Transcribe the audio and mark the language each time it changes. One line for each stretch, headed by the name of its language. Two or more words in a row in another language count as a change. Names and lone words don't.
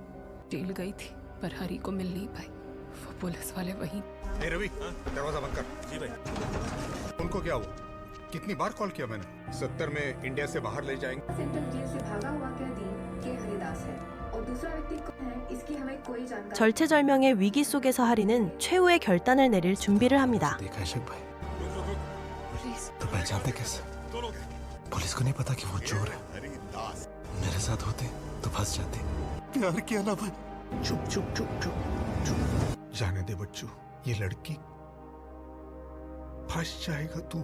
Hindi: जेल गई थी पर हरी को मिल नहीं पाई। वो पुलिस वाले वहीं। रवि, दरवाजा बंद कर। जी भाई। उनको क्या हुआ? कितनी बार कॉल किया मैंने? 70 में इंडिया से बाहर ले जाएंगे। सेंट्रल जेल से भागा हुआ कैदी के हरिदास है और दूसरा व्यक्ति कौन है इसकी हमें कोई जानकारी
Korean: 절체절명의 위기 속에서 하리는 최후의 결단을 내릴 준비를 합니다.
Hindi: देखा है शक भाई? तो पहचानते कैसे? पुलिस को नहीं पता कि वो चोर है। मेरे साथ होते तो फंस जाते। प्यार किया ना भाई। चुप चुप चुप चुप चुप। जाने दे बच्चू, ये लड़की फंस जाएगा तू।